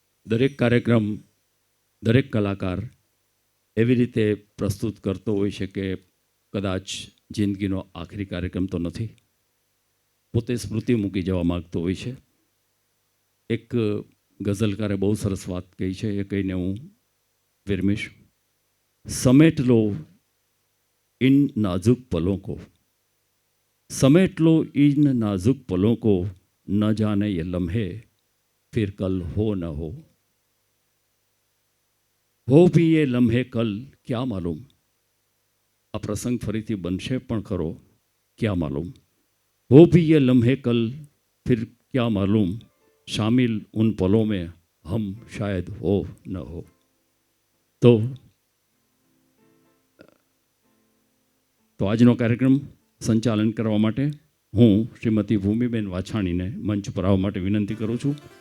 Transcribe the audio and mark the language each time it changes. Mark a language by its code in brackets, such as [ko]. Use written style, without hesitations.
[gu] દરેક કાર્યક્રમ, દરેક કલાકાર એવી રીતે પ્રસ્તુત કરતો હોય છે કે કદાચ જિંદગીનો આખરી કાર્યક્રમ તો નથી, પોતે સ્મૃતિ મૂકી જવા માગતો હોય છે. એક ગઝલકારે બહુ સરસ વાત કહી છે, એ કહીને હું વિરમીશ. [hi] સમેટ લો इन नाजुक पलों को, समेट लो इन नाजुक पलों को, न जाने ये लम्हे फिर कल हो न हो भी ये लम्हे कल क्या मालूम. [gu] आ प्रसंग फरीथी बनशे पण खरो, [hi] क्या मालूम. हो भी ये लम्हे कल फिर क्या मालूम, शामिल उन पलों में हम शायद हो न हो. [gu] तो આજનો કાર્યક્રમ સંચાલન કરવા માટે હું શ્રીમતી ભૂમિબેન વાછાણીને મંચ પર આવવા માટે વિનંતી કરું છું.